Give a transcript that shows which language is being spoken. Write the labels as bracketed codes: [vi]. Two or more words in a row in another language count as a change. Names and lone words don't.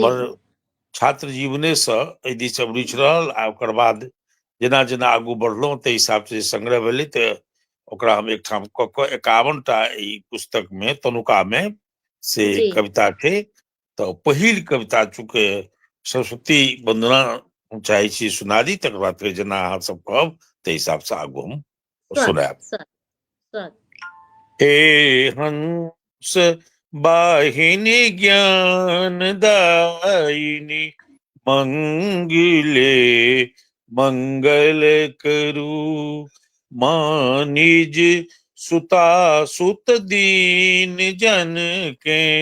[mai] हमर छात्र जीवने से एहि दिस रुचि रहल आ ओकर बाद जेना जेना आगू बढ़लहुँ ताहि हिसाब से संग्रह भेलै तऽ ओकरा हम एकठाम कऽ कऽ 51 टा ई पुस्तक में तनुका में से जी कविता छै। तो पहिल कविता चूँकि सरस्वती वंदना चाहे छी सुना दी तकर बाद फिर जेना अहाँ सब कहब ताहि हिसाब से आगू हम सुनाब। स्वागत स्वागत स्वागत। हे हंस वाहिनी ज्ञान दायिनी मंगले मंगल करू माँ निज सुता सुत दीन जन के